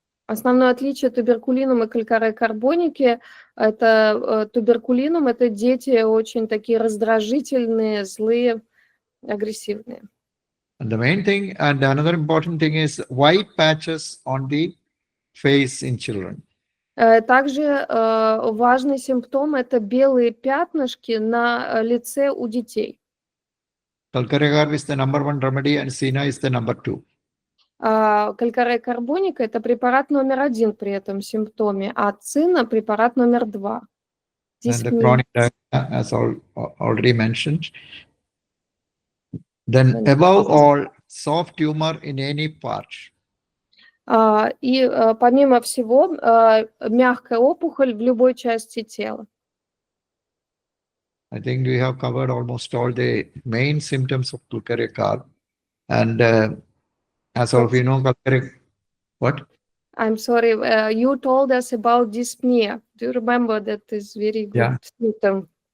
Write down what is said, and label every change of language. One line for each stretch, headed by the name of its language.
Russian: Основное отличие туберкулинума и калькарея карбоники – это туберкулинум – это дети очень такие раздражительные, злые, агрессивные.
English: And the main thing, and another important thing is white patches on the face in children.
Russian: Также важный симптом – это белые пятнышки на лице у детей.
English: Kalkare carb is the number one remedy and Sina is the number two.
Russian: Калькарея карбоника – это препарат номер 1 при этом симптоме, а цина – препарат номер 2.
English: And the chronic diarrhea, as already mentioned. Then above all, soft tumor in any part.
Russian: И помимо всего, мягкая опухоль в любой части тела.
English: I think we have covered almost all the main symptoms of Kalkare carb. And as all of you know, Kalkare, what? I'm sorry, you told us about dyspnea. Do you remember that is very good symptom?